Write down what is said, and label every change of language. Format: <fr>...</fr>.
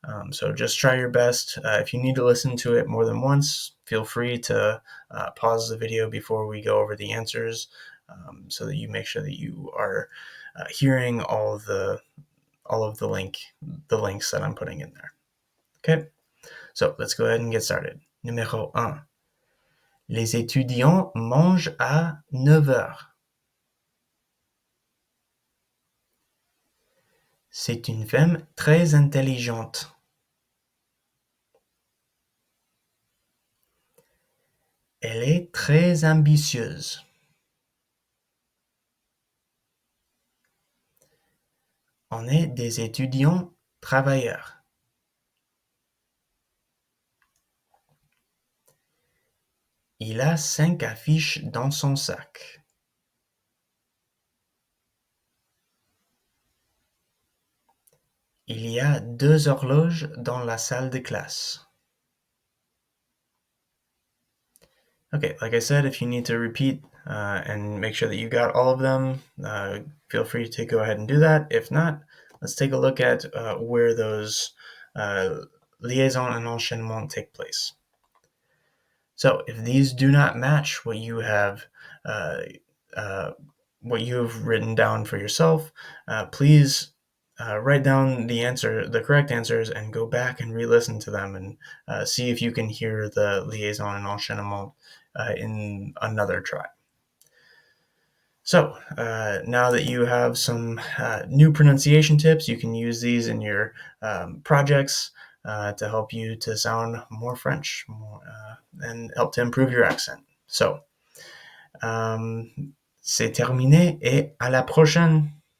<en>So just try your best. If you need to listen to it more than once, feel free to pause the video before we go over the answers, so that you make sure that you are hearing all of the links that I'm putting in there. Okay, so let's go ahead and get started.</en> <fr>Numéro 1. Les étudiants mangent à 9 heures. C'est une femme très intelligente. Elle est très ambitieuse. On est des étudiants travailleurs. Il a 5 affiches dans son sac. Il y a 2 horloges dans la salle de classe.</fr> <en>Okay, like I said, if you need to repeat and make sure that you got all of them, feel free to go ahead and do that. If not, let's take a look at where those liaison and enchaînement take place. So if these do not match what you have written down for yourself, please write down the correct answers, and go back and re-listen to them and see if you can hear the liaison and enchaînement in another try. So now that you have some new pronunciation tips, you can use these in your projects to help you to sound more French and help to improve your accent.</en> <fr>So, c'est terminé et à la prochaine!</fr>